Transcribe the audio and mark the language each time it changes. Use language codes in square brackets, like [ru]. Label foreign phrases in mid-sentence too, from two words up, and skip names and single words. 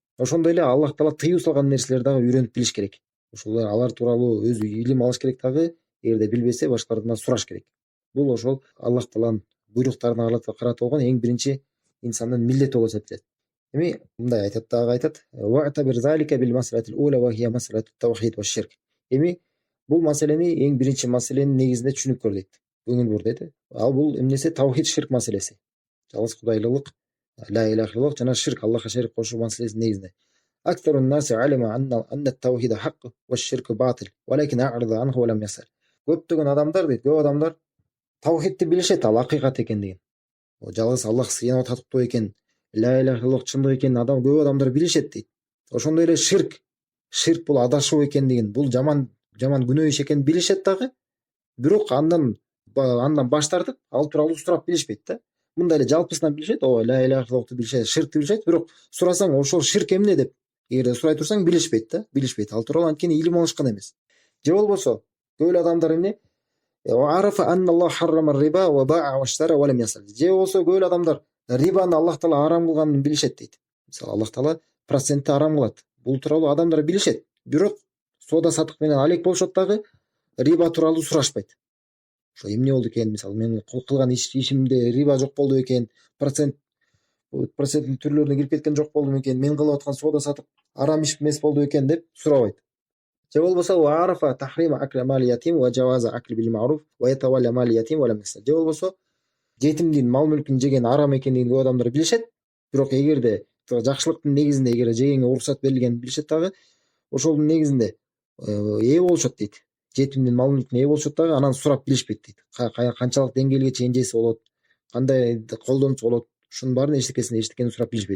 [ky] Ошондой эле Аллах Таала тыюу салган нерселерди дагы үйрөнүп билиш керек. Ошол алар тууралуу өзү илим алыш керек дагы, эгерде билбесе башкалардан сураш керек. Бул ошол Аллах Тааланын буйруктарына карата болгон эң биринчи инсандын милдети болуп эсептелет. Эми мындай айтат: [ar] "واعتبر ذلك بالمسألة الأولى وهي مسألة التوحيد والشرك". [ky] Эми бул маселени эң биринчи маселенин негизинде түшүнүп көр дейт. Көңүл бур дейт. Ал бул эмнеси? Тавхид ширк маселеси. Жалгыз кудайлык, [ar] لا إله إلا الله [ky] жана ширк, Аллахка шерик кошуу маселесинин негизинде. [ar] أكثر الناس علم أن التوحيد حق والشرك باطل، ولكن أعرض عنه ولم يسأل. [ky] Көптөгөн адамдар дейт, көп адамдар тавхидти билишет, ал акыйкат экендигин. Жалгыз Аллах сыйынып татыктуу экен, [ar] لا إله إلا الله [ky] чындык экенин көп адамдар билишет дейт. Ошондой эле ширк бул адашуу экендигин, бул жаман күнөө иш экенин билишет дагы, бирок андан баш тартып, ал тууралуу сурап билишпейт да. Мындай эле жалпысынан билишет, [ar] لا إله إلا الله [ky] билишет, ширкти билишет, бирок сурасаң ошол ширк эмне деп эгерде сурай турсаң билишпейт да, Ал тууралуу анткени илим алышкан эмес. Же болбосо көп эле адамдар эмне? [ar] عرف أن الله حرم الربا والبيع والشراء ولم يسأل. [ky] Же болбосо көп эле адамдар рибаны Аллах Таала арам кылганын билишет дейт. Мисалы Аллах Таала процентти арам кылат. Бул тууралуу адамдар билишет, бирок соода сатык менен алек болушот дагы, риба тууралуу сурашпайт. Ошо эмне болду экен, мисалы мен кылган ишимде риба жок болду экен, проценттин түрлөрүнө кирип кеткен жок болдуму экен, мен кылып аткан соода сатык арам иш эмес болду экен деп сурабайт. Же болбосо [ar] عرف تحريم أكل مال اليتيم وجواز أكله بالمعروف ويتولى مال اليتيم ولم يسأل. [ky] Же болбосо жетимдин мал мүлкүн жеген арам экендигин көп адамдар билишет, бирок эгерде жакшылыктын негизинде эгер жегенге уруксат берилгенин билишет дагы, ошолдун негизинде ээ болушот дейт. Жетимдин мал мүлкүнө ээ болушот дагы, анан сурап билишпейт дейт. Канчалык деңгээлге чейин жесе болот, кандай колдонсо болот, ушунун баарын эчтекени сурап билишпейт.